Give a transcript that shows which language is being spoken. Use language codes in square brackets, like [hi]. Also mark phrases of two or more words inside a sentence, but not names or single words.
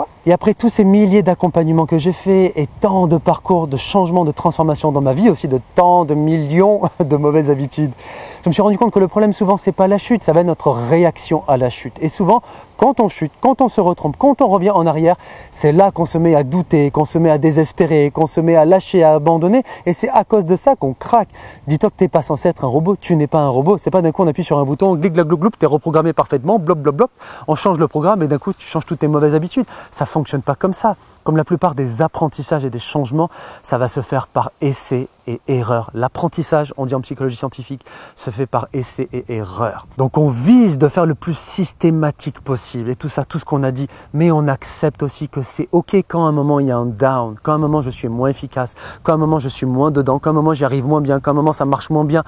[fr] Et après tous ces milliers d'accompagnements que j'ai faits et tant de parcours de changement, de transformation dans ma vie, aussi de tant de millions de mauvaises habitudes, je me suis rendu compte que le problème souvent, c'est pas la chute, ça va être notre réaction à la chute. Et souvent, quand on chute, quand on se retrompe, quand on revient en arrière, c'est là qu'on se met à douter, qu'on se met à désespérer, qu'on se met à lâcher, à abandonner. Et c'est à cause de ça qu'on craque. Dis-toi que tu n'es pas censé être un robot, tu n'es pas un robot. C'est pas d'un coup on appuie sur un bouton, glic, glac, gloup, gloup, tu es reprogrammé parfaitement, blop, blop, blop. On change le programme et d'un coup tu changes toutes tes mauvaises habitudes. Ça ne fonctionne pas comme ça. Comme la plupart des apprentissages et des changements, ça va se faire par essai et erreur. L'apprentissage, on dit en psychologie scientifique, se fait par essai et erreur. Donc on vise de faire le plus systématique possible et tout ça, tout ce qu'on a dit, mais on accepte aussi que c'est ok quand à un moment il y a un down, quand à un moment je suis moins efficace, quand à un moment je suis moins dedans, quand à un moment j'y arrive moins bien, quand à un moment ça marche moins bien.